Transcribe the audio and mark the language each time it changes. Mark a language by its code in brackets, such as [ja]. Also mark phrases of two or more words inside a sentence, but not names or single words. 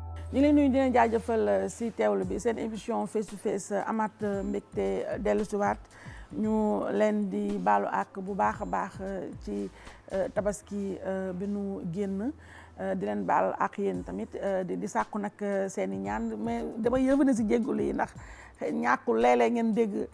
[wo] ñu ngi leen nuyu dina jaajëfal si teewlu bi seen émission [en] face to face [wo] amaat mbégte dellu si waat ñu leen di baalu ak bu baax a baax ci tabaski bi nu génn di leen baal ak yéen tamit di sàkku nag seen i ñaan mais damay yëvane si jéggulu yi ndax ñàkkul léeg-léeg ngeen dégg